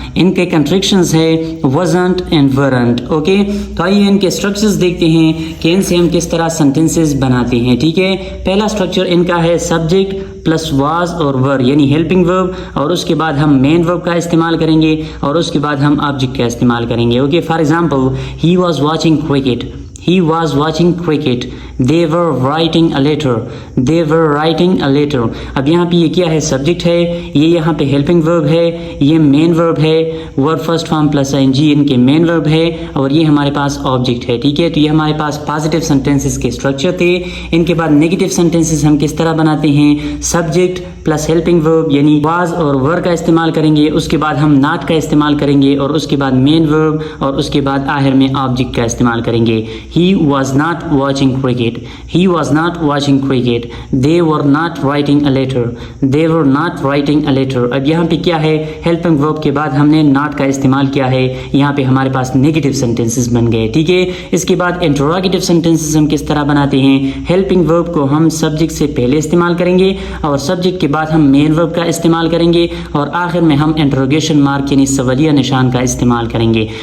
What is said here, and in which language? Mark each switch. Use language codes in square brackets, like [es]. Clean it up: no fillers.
[ur] ان کے کنٹریکشنز ہے wasn't and weren't. Okay. تو آئیے ان کے اسٹرکچرز دیکھتے ہیں کہ ان سے ہم کس طرح سینٹینسز بناتے ہیں. ٹھیک ہے. پہلا اسٹرکچر ان کا ہے سبجیکٹ پلس واز اور ور یعنی ہیلپنگ ورب, اور اس کے بعد ہم مین ورب کا استعمال کریں گے اور اس کے بعد ہم آبجیکٹ کا استعمال کریں گے. [en] Okay. For example, he was watching cricket. He was watching cricket. They were writing a letter. They were writing a letter. [ur] اب یہاں پہ یہ کیا ہے؟ سبجیکٹ ہے. یہ یہاں پہ ہیلپنگ ورب ہے. یہ مین ورب ہے. ورب first form plus I N جی ان کے مین ورب ہے اور یہ ہمارے پاس آبجیکٹ ہے. ٹھیک ہے. تو یہ ہمارے پاس پازیٹیو سینٹینسز کے اسٹرکچر تھے. ان کے بعد نیگیٹو سینٹینسز ہم کس طرح بناتے ہیں؟ سبجیکٹ پلس ہیلپنگ ورب یعنی واز اور ور کا استعمال کریں گے, اس کے بعد ہم ناٹ کا استعمال کریں گے اور اس کے بعد مین ورب اور اس کے بعد آخر میں آبجیکٹ کا استعمال کریں گے. [en] He was not watching cricket. He was not watching cricket. They were not writing a letter. They were not writing a letter. [ur] اب یہاں پہ کیا ہے؟ ہیلپنگ ورب کے بعد ہم نے not کا استعمال کیا ہے. یہاں پہ ہمارے پاس نیگیٹو سینٹینسز بن گئے. ٹھیک ہے. اس کے بعد انٹروگیٹو سینٹینسز ہم کس طرح بناتے ہیں؟ ہیلپنگ ورب کو ہم سبجیکٹ سے پہلے استعمال کریں گے اور سبجیکٹ کے بعد ہم مین ورب کا استعمال کریں گے اور آخر میں ہم انٹروگیشن مارک یعنی سوالیہ نشان کا استعمال کریں گے.